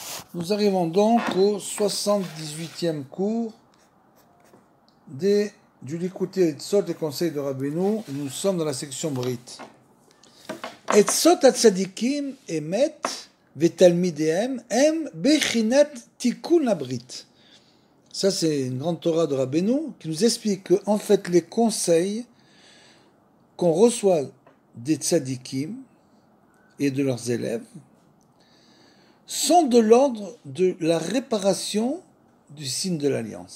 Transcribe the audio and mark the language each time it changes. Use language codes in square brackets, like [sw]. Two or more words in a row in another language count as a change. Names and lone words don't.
[fr] Nous arrivons donc au 78e cours du Likutei Etzot, les conseils de Rabbeinu. Nous sommes dans la section Brit. [he] עצות הצדיקים אמת ותלמידיהם הם בחינת תיקון הברית. [fr] Ça, c'est une grande Torah de Rabbeinu qui nous explique que, en fait, les conseils qu'on reçoit des tzadikim et de leurs élèves sont de l'ordre de la réparation du signe de l'alliance.